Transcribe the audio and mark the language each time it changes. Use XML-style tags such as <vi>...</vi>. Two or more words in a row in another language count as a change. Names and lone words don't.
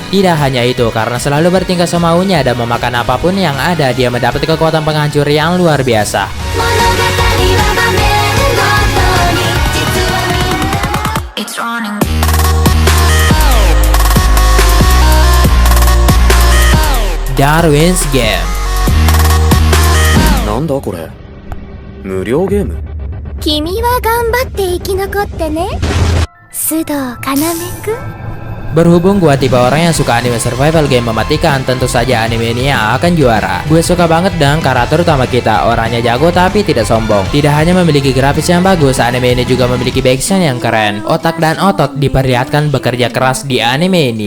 <id>Tidak hanya itu, karena selalu bertingkah semaunya dan memakan apapun yang ada, dia mendapat kekuatan penghancur yang luar biasa. Darwin's Game.</id> <ja>なんだこれ？無料ゲーム？君は頑張って生き残ってね。須藤要くん。</ja> <id>Berhubung gua tipe orang yang suka anime survival game mematikan, tentu saja anime ini yang akan juara. Gue suka banget dengan karakter utama kita, orangnya jago tapi tidak sombong. Tidak hanya memiliki grafis yang bagus, anime ini juga memiliki backsound yang keren. Otak dan otot diperlihatkan bekerja keras di anime ini.</id>